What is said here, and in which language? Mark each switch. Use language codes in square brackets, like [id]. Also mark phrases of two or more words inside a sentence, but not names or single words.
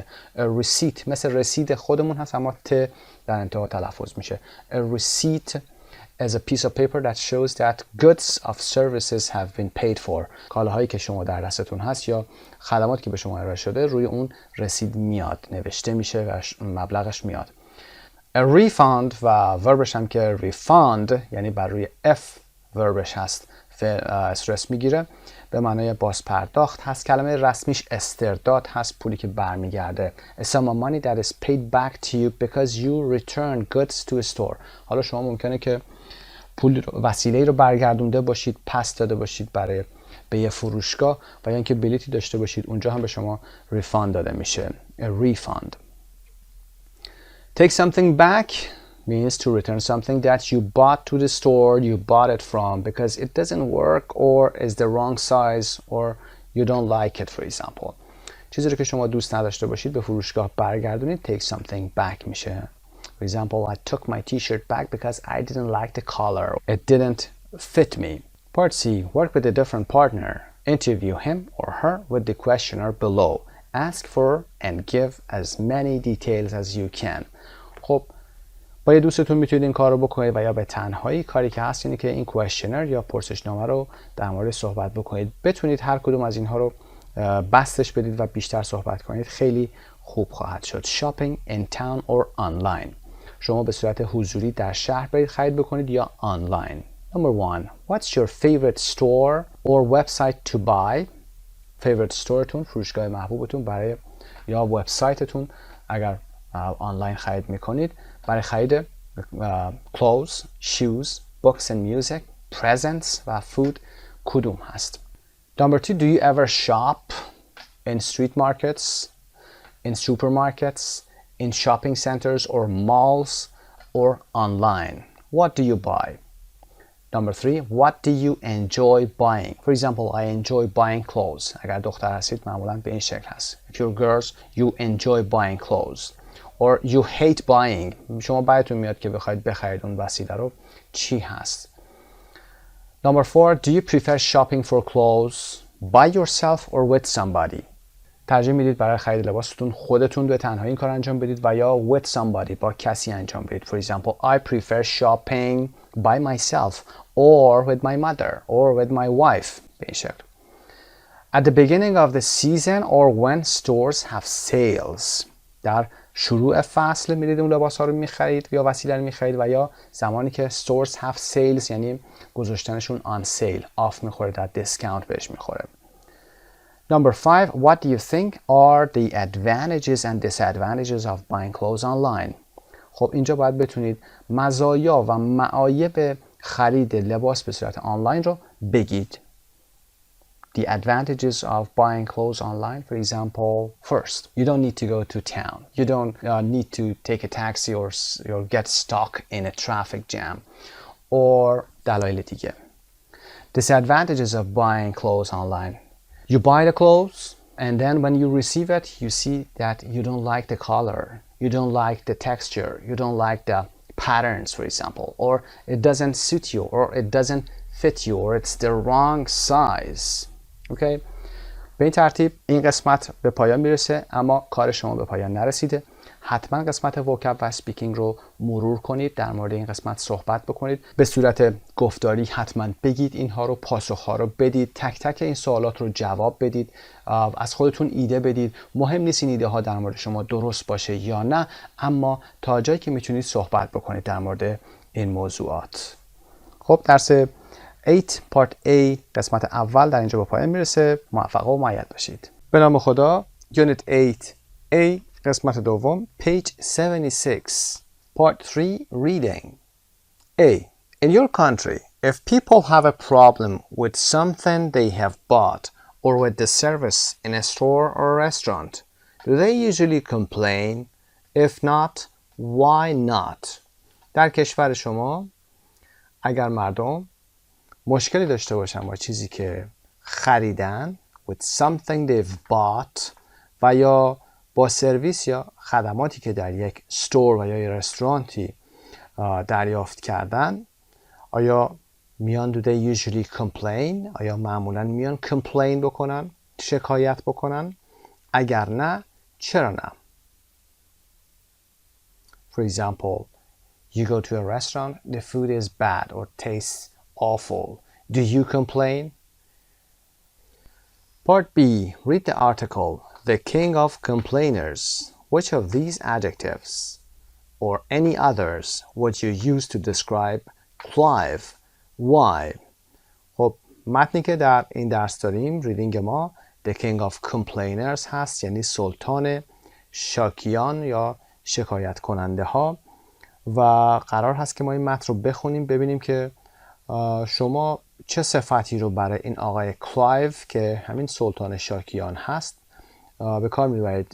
[en] a receipt [fa] مثل رسید خودمون هست اما ت در انتها تلفظ میشه. [en] a receipt as a piece of paper that shows that goods of services have been paid for. [fa] کالاهایی که شما در دستتون هست یا خدماتی که به شما ارائه شده روی اون رسید میاد، نوشته میشه و مبلغش میاد. [en] A refund [fa] و وربش هم که refund یعنی بر روی F وربش هست استرس میگیره، به معنای باز پرداخت هست. کلمه رسمیش استرداد هست، پولی که برمیگرده. [en] A sum of money that is paid back to you because you return goods to a store. حالا شما ممکنه که پول وسیله‌ای رو برگردونده باشید، پس داده باشید به یه فروشگاه و یا اینکه بلیتی داشته باشید، اونجا هم به شما ریفاند داده میشه. A refund. Take something back means to return something that you bought to the store you bought it from because it doesn't work or is the wrong size or you don't like it, for example. [fa] چیزی رو که شما دوست نداشته باشید به فروشگاه برگردونید. [en] Take something back میشه. For example, I took my t-shirt back because I didn't like the color. It didn't fit me. Part C. Work with a different partner. Interview him or her with the questionnaire below. Ask for and give as many details as you can. [fa] خب با یه دوستتون میتونید این کار رو بکنید و یا به تنهایی. کاری که هست اینه که این کوئسشنر یا پرسشنامه رو در مورد صحبت بکنید. بتونید هر کدوم از اینها رو بستش بدید و بیشتر صحبت کنید، خیلی خوب خواهد شد. [en] Shopping in town or online. [fa] شما به صورت حضوری در شهر برید خرید بکنید یا آنلاین. [en] Number 1. What's your favorite store or website to buy? favorite storeتون، [fa] فروشگاه محبوبتون برای یا وبسایتتون اگر آنلاین خرید میکنید برای خرید [en] clothes, shoes, books and music, presents [fa] و food کدوم هست؟ [en] Number 2. Do you ever shop in street markets, in supermarkets, in shopping centers or malls or online? What do you buy? Number 3. What do you enjoy buying? For example, I enjoy buying clothes. [fa] اگر دختر هستید معمولاً به این شکل هست. [en] If you're girls, you enjoy buying clothes. Or you hate buying. [fa] شما بعدتون میاد که بخواید بخرید اون وسیله رو چی هست. [en] Number 4. Do you prefer shopping for clothes by yourself or with somebody? [fa] ترجیح میدید برای خرید لباستون خودتون به تنهایی این کار انجام بدید و یا [en] with somebody [fa] با کسی انجام بدید. [en] For example, I prefer shopping by myself or with my mother or with my wife. [fa] به این شکل. [en] At the beginning of the season or when stores have sales. [fa] در شروع فصل میرید اون لباس ها رو میخرید یا وسیله رو میخرید و یا زمانی که [en] stores have sales [fa] یعنی گذاشتنشون [en] on sale، [fa] آف میخوره، در دیسکاونت بهش میخوره. [en] Number 5. What do you think are the advantages and disadvantages of buying clothes online? [fa] خب اینجا باید بتونید مزایا و معایب خرید لباس به صورت آنلاین رو بگید. [en] The advantages of buying clothes online, for example, first, you don't need to go to town. You don't need to take a taxi or get stuck in a traffic jam. [fa] Or دلایل دیگه. [en] Disadvantages of buying clothes online. You buy the clothes and then when you receive it, you see that you don't like the color. You don't like the texture. You don't like the patterns, for example. Or it doesn't suit you or it doesn't fit you or it's the wrong size. Okay? [fa] به این ترتیب این قسمت به پایان میرسه، اما کار شما به پایان نرسیده. حتما قسمت وکب و سپیکینگ رو مرور کنید، در مورد این قسمت صحبت بکنید، به صورت گفتاری حتما بگید اینها رو، پاسخها رو بدید، تک تک این سوالات رو جواب بدید، از خودتون ایده بدید. مهم نیست این ایده ها در مورد شما درست باشه یا نه، اما تا جایی که میتونید صحبت بکنید در مورد این موضوعات. خب درس 8 پارت A قسمت اول در اینجا به پایان میرسه. موفق و مؤید باشید. به نام خدا. یونیت 8A قسمت دوم [en] page 76 part 3 reading. A. In your country, if people have a problem with something they have bought or with the service in a store or a restaurant, do they usually complain? If not, why not? [fa] در کشور شما اگر مردم مشکلی داشته باشن با چیزی که خریدن [en] with something they've bought [fa] و یا با سرویس یا خدماتی که در یک استور و یا یک رستورانتی دریافت کردن، آیا میان [en] do they usually complain؟ [fa] آیا معمولا میان complain بکنن، شکایت بکنن؟ اگر نه، چرا نه؟ [en] For example, You go to a restaurant, the food is bad or tastes awful. Do you complain? Part B. Read the article, The King of Complainers. Which of these adjectives or any others would you use to describe Clive? Why? [fa] خب متنی که در این درس داریم ریدینگ ما The King of Complainers هست، یعنی سلطان شاکیان یا شکایت کننده ها، و قرار هست که ما این متن رو بخونیم ببینیم که شما چه صفتی رو برای این آقای کلایف که همین سلطان شاکیان هست به کار میبرید.